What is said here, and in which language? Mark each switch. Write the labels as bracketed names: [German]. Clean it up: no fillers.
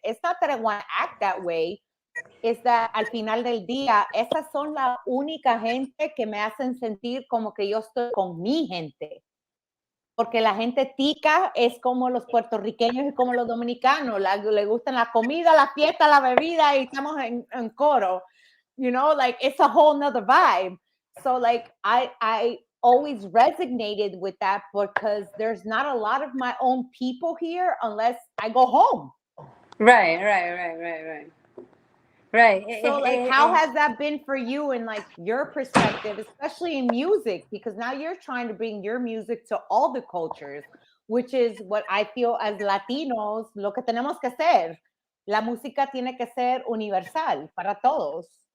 [English] It's not that I want to act that way. [Spanish] Es que al final del día, esas son la única gente que me hacen sentir como que yo estoy con mi gente. Porque la gente tica es como los puertorriqueños y como los dominicanos. Le gustan la comida, la fiesta, la bebida y estamos en coro. [English] It's a whole nother vibe. So I always resonated with that because there's not a lot of my own people here unless I go home. Right. So how has that been for you in your perspective, especially in music? Because now you're trying to bring your music to all the cultures, which is what I feel as Latinos, [Spanish] lo que tenemos que hacer. La música tiene que ser universal para todos.